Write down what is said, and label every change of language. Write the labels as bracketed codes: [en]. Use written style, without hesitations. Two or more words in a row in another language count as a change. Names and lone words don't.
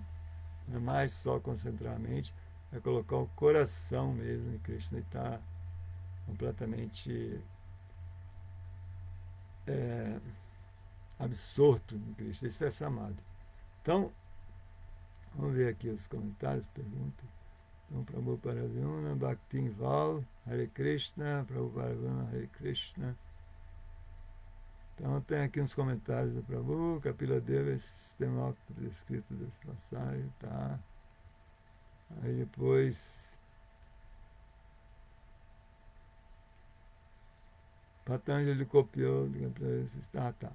[pt] Não é mais só concentrar a mente, é colocar o coração mesmo em Krishna e estar completamente é, absorto em Cristo. Isso é samadhi. Então, vamos ver aqui os comentários, perguntas. Então, Prabhupada Paravina, Bhaktin Val, Hare Krishna, Prabhupada Paravina, Hare Krishna. Então, tem aqui uns comentários do Prabhu, Kapila Deva, esse sistema auto-descrito dessa passagem, tá? Aí depois, Patanjali copiou, tá.